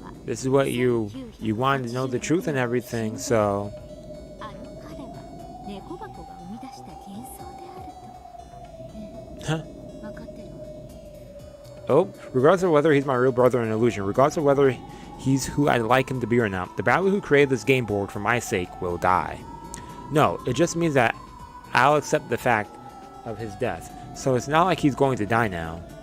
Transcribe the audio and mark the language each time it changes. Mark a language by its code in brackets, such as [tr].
[en] This is what you wanted to know the truth and everything, so. [ja] あの彼は猫箱が生み出した幻想であると。 [en] Huh? [ja] 分かってるわ。 [en] Oh, regardless of whether he's my real brother or an illusion, regardless of whether he's who I'd like him to be or not, the battler who created this game board for my sake will die. No, it just means that I'll accept the fact of his death, so it's not like he's going to die now.